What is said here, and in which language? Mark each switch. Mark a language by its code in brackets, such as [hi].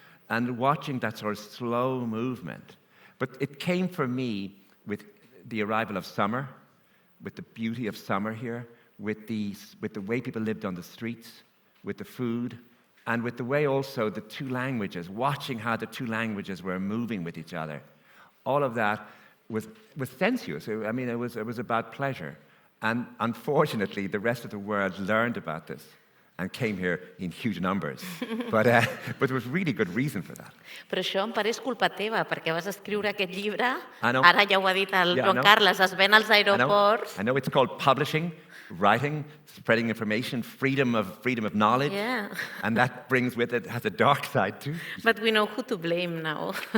[en] And watching that sort of slow movement. But it came for me with the arrival of summer, with the beauty of summer here, with the way people lived on the streets, with the food, and with the way also the two languages, watching how the two languages were moving with each other. All of that was sensuous. I mean, it was about pleasure. And unfortunately, the rest of the world learned about this and came here in huge numbers. But there was really good reason for that. [ca] Però això en part és culpa teva, perquè vas escriure aquest llibre, [en] know. [ca] ara ja ho ha dit el Joan Carles, es ven als aeroports. [en] I know it's called publishing, writing, spreading information, freedom of knowledge. Yeah. And that brings with it, has a dark side too. But we know who to blame now.